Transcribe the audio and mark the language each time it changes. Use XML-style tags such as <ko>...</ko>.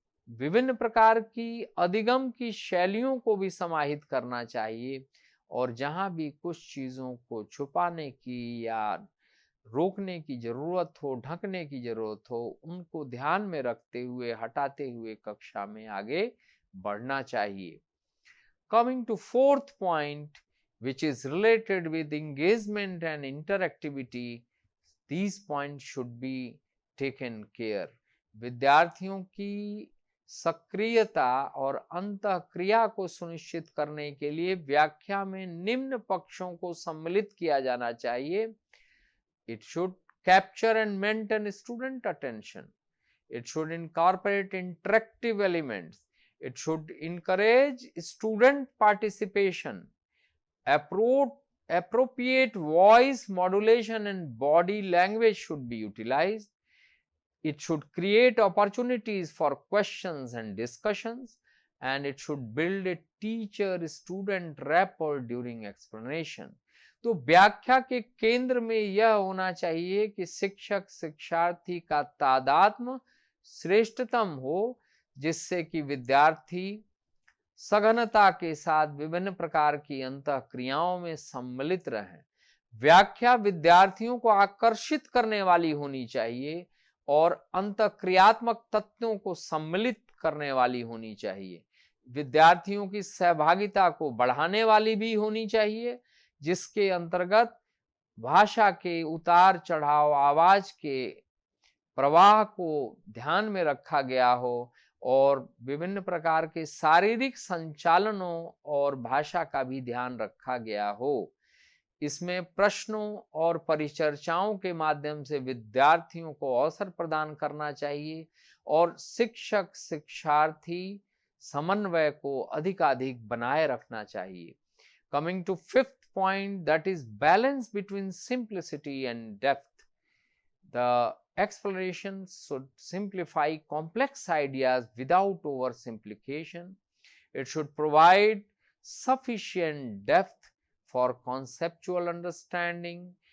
<hi>विभिन्न प्रकार की अधिगम की शैलियों को भी समाहित करना चाहिए और जहां भी कुछ चीजों को छुपाने की या रोकने की जरूरत हो, ढकने की जरूरत हो, उनको ध्यान में रखते हुए, हटाते हुए कक्षा में आगे बढ़ना चाहिए।</hi> <en>Coming to fourth point, which is related with engagement and interactivity, these points should be taken care.</en> <hi>विद्यार्थियों की सक्रियता और अंतःक्रिया को सुनिश्चित करने के लिए व्याख्या में निम्न पक्षों को सम्मिलित किया जाना चाहिए।</hi> <en>It should capture and maintain student attention. It should incorporate interactive elements. It should encourage student participation. Appropriate voice modulation and body language should be utilized. It should create opportunities for questions and discussions, and it should build a teacher-student rapport during explanation.</en> <hi>तो व्याख्या के केंद्र में यह होना चाहिए कि शिक्षक शिक्षार्थी का तादात्म्य श्रेष्ठतम हो, जिससे कि विद्यार्थी सघनता के साथ विभिन्न प्रकार की अंतःक्रियाओं में सम्मिलित रहें। व्याख्या विद्यार्थियों को आकर्षित करने वाली होनी चाहिए और अंतःक्रियात्मक तत्वों को सम्मिलित करने वाली होनी चाहिए। विद्यार्थियों की सहभागिता को बढ़ाने वाली भी होनी चाहिए, जिसके अंतर्गत भाषा के उतार चढ़ाव, आवाज के प्रवाह को ध्यान में रखा गया हो और विभिन्न प्रकार के शारीरिक संचालनों और भाषा का भी ध्यान रखा गया हो। इसमें प्रश्नों और परिचर्चाओं के माध्यम से विद्यार्थियों को अवसर प्रदान करना चाहिए और शिक्षक शिक्षार्थी समन्वय को अधिकाधिक बनाए रखना चाहिए।</hi> <en>Coming to fifth point, that is balance between simplicity and depth. The explanation should simplify complex ideas without oversimplification. It should provide sufficient depth for conceptual understanding.</en>